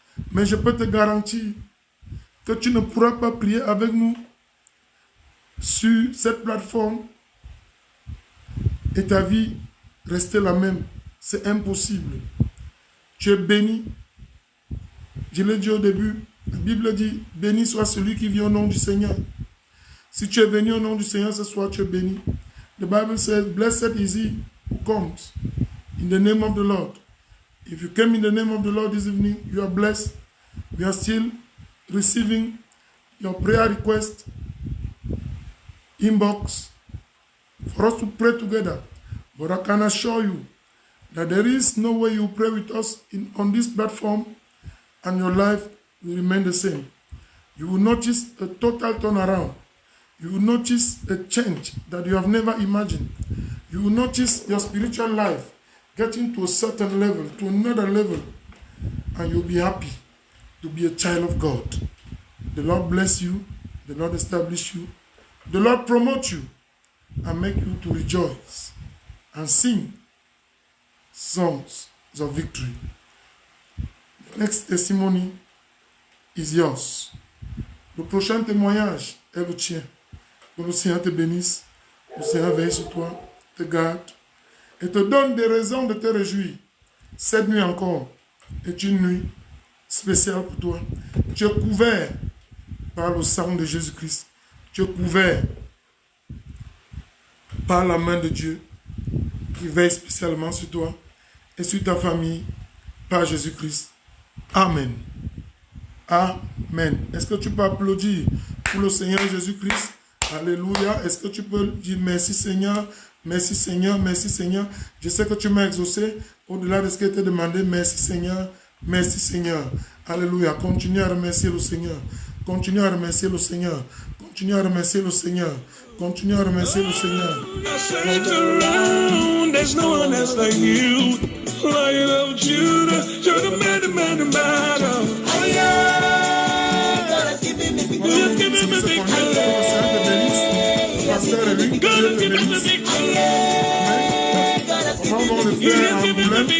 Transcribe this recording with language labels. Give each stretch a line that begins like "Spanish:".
French: Mais je peux te garantir que tu ne pourras pas prier avec nous sur cette plateforme et ta vie rester la même. C'est impossible. Tu es béni. Je l'ai dit au début, la Bible dit, béni soit celui qui vient au nom du Seigneur. Si tu es venu au nom du Seigneur ce soir, tu es béni.
English: The Bible says, blessed is he who comes in the name of the Lord. If you came in the name of the Lord this evening, you are blessed. We are still receiving your prayer request inbox for us to pray together. But I can assure you that there is no way you pray with us on this platform and your life will remain the same. You will notice a total turnaround. You will notice a change that you have never imagined. You will notice your spiritual life getting to a certain level, to another level, and you'll be happy to be a child of God. The Lord bless you. The Lord establish you. The Lord promote you and make you to rejoice and sing songs of victory. The next testimony is yours.
French: Le prochain témoignage est le tien. Que le Seigneur te bénisse, le Seigneur veille sur toi, te garde et te donne des raisons de te réjouir. Cette nuit encore est une nuit spéciale pour toi. Tu es couvert par le sang de Jésus-Christ. Tu es couvert par la main de Dieu qui veille spécialement sur toi et sur ta famille par Jésus-Christ. Amen. Amen. Est-ce que tu peux applaudir pour le Seigneur Jésus-Christ? Alléluia. Est-ce que tu peux dire merci Seigneur, merci Seigneur, merci Seigneur. Je sais que tu m'as exaucé au-delà de ce qui était demandé. Merci Seigneur, merci Seigneur. Alléluia. Continue à remercier le Seigneur. Continue à remercier le Seigneur. Continue à remercier le Seigneur. Continue à remercier le Seigneur.
English: There's no one else like you. Lion of Judah, you're the man of battle. God has given me victory. God has given me victory. God has given me victory. God has given me victory.